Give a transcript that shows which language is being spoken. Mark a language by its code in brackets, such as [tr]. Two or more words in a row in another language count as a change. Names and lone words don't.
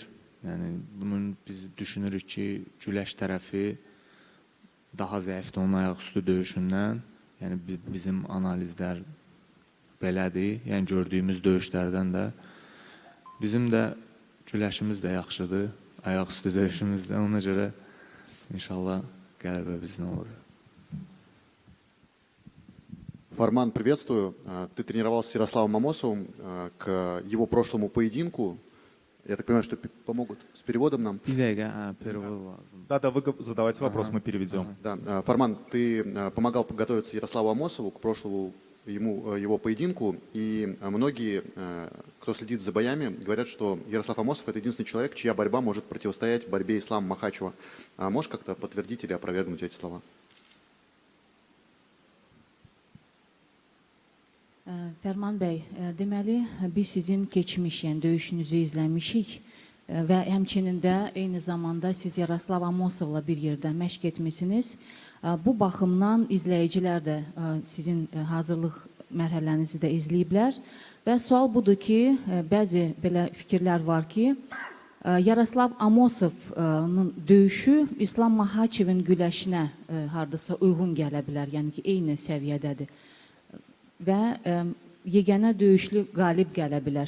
[az] Yəni bunun biz düşünürük ki, güləş tərəfi daha zəifdir onun ayaqüstü döyüşündən. Yəni bizim analizlər belədir. Yəni gördüyümüz döyüşlərdən də bizim də güləşimiz də yaxşıdır, ayaqüstü döyüşümüz də. Ona görə inşallah qələbə bizdən olacaq. [ru] Фарман, приветствую. Ты тренировался с Ярославом Амосовым к его прошлому поединку. Я так понимаю, что помогут с переводом нам. [az] Bir dəqiqə, перевод lazım. [ru] Да, вы задавайте вопрос, мы переведем. Да, Фарман, ты помогал подготовиться Ярославу Амосову к прошлому его поединку, и многие, кто следит за боями, говорят, что Ярослав Амосов — это единственный человек, чья борьба может противостоять борьбе Ислама Махачева. Можешь как-то подтвердить или опровергнуть эти слова? [az] Fərman bəy, deməli biz sizin keçmiş, yəni döyüşünüzü izləmişik. və həmçinin də eyni zamanda siz Yaroslav Amosovla bir yerdə məşq etmisiniz. Bu baxımdan izləyicilər də sizin hazırlıq mərhələnizi də izləyiblər və sual budur ki, bəzi belə fikirlər var ki, Yaroslav Amosovun döyüşü İslam Makhaçevin güləşinə hardasa uyğun gələ bilər, yəni ki, eyni səviyyədədir və yeganə döyüşlü qalib gələ bilər.